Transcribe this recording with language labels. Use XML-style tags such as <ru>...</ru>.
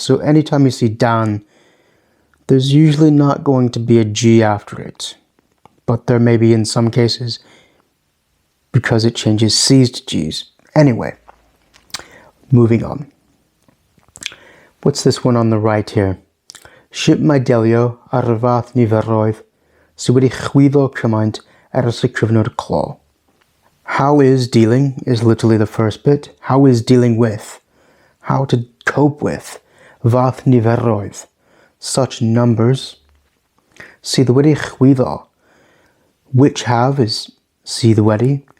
<en>So anytime you see Dan, there's usually not going to be a G after it. But there may be in some cases because it changes C's to G's. Anyway, moving on. What's this one on the right here?</en> <cy>Ship my delio ar y fath niferoedd sy wedi chwyddo cymaint ers y cyfnod clo.</cy> <en>How is dealing is literally the first bit. How is dealing with? How to cope with.</en> <cy>Fath niferoedd.</cy> <en>Such numbers.</en> <cy>Sydd wedi chwyddo.</cy> <en>Which have is</en> <cy>sydd wedi.</cy>